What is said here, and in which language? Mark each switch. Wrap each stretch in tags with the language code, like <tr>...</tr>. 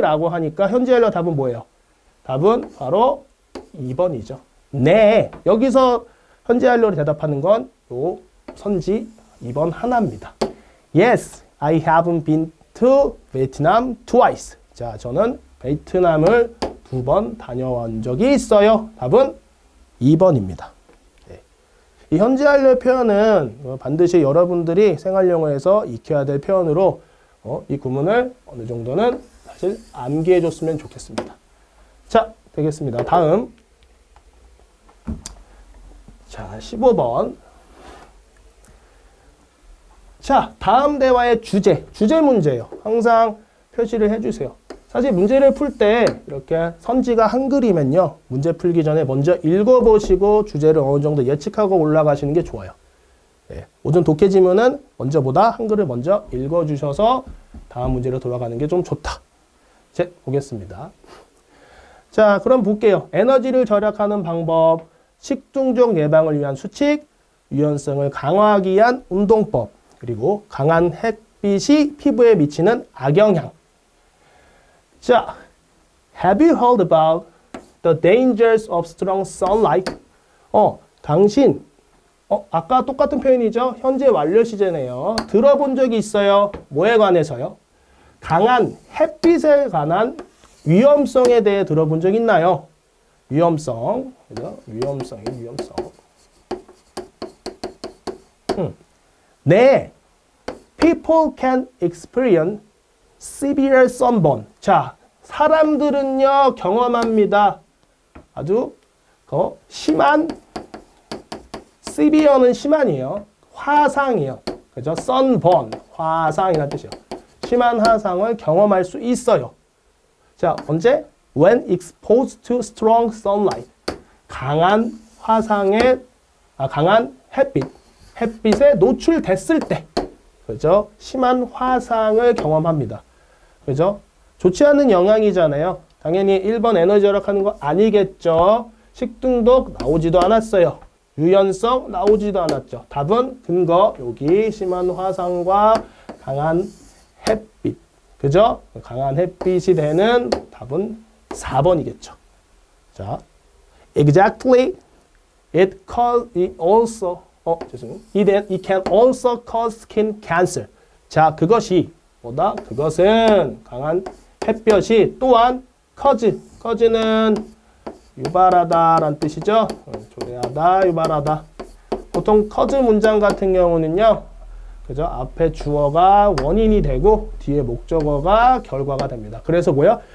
<ko>라고 하니까 현재 완료 답은 뭐예요? 답은 바로 2번이죠. 네. 여기서 현재 완료로 대답하는 건 요 선지 2번 하나입니다.</ko> <en>Yes, I haven't been to Vietnam twice.</en> <ko>자, 저는 베트남을 2번 다녀온 적이 있어요. 답은 2번입니다. 네. 이 현재 완료 표현은 반드시 여러분들이 생활영어에서 익혀야 될 표현으로 이 구문을 어느 정도는 사실 암기해 줬으면 좋겠습니다. 자, 되겠습니다. 다음. 자, 15번. 자, 다음 대화의 주제 문제예요. 항상 표시를 해주세요. 사실 문제를 풀 때 이렇게 선지가 한글이면요. 문제 풀기 전에 먼저 읽어보시고 주제를 어느 정도 예측하고 올라가시는 게 좋아요. 예, 오전 독해지문은 먼저보다 한글을 먼저 읽어주셔서 다음 문제로 돌아가는 게 좀 좋다. 자, 보겠습니다. 자, 그럼 볼게요. 에너지를 절약하는 방법, 식중독 예방을 위한 수칙, 유연성을 강화하기 위한 운동법, 그리고 강한 햇빛이 피부에 미치는 악영향.</ko> <en>자, have you heard about the dangers of strong sunlight?</en> <ko>당신, 아까 똑같은 표현이죠? 현재 완료 시제네요. 들어본 적이 있어요? 뭐에 관해서요? 강한 햇빛에 관한 위험성에 대해 들어본 적 있나요? 위험성. 그죠? 위험성이에요, 위험성. 네.</ko> <en>People can experience severe sunburn.</en> <ko>자, 사람들은요, 경험합니다. 아주 심한, severe는 심한이에요. 화상이에요. 그죠? sunburn, 화상이라는 뜻이에요. 심한 화상을 경험할 수 있어요. 자, 언제?</ko> <en>When exposed to strong sunlight.</en> <ko>강한 화상에, 강한 햇빛에 노출됐을 때. 그죠? 심한 화상을 경험합니다. 그죠? 좋지 않은 영향이잖아요. 당연히 1번 에너지 절약하는 거 아니겠죠. 식중독 나오지도 않았어요. 유연성 나오지도 않았죠. 답은 근거 여기 심한 화상과 강한 햇빛. 그죠? 강한 햇빛이 되는 답은 4번이겠죠.</ko> <en>자, exactly. It also It can also cause skin cancer.</en> <ko>자, 그것이 뭐다? 그것은 강한 햇볕이 또한 cause는 유발하다라는 뜻이죠. 조례하다, 유발하다. 보통 커즈 문장 같은 경우는요. 그죠? 앞에 주어가 원인이 되고 뒤에 목적어가 결과가 됩니다. 그래서 뭐야?</ko>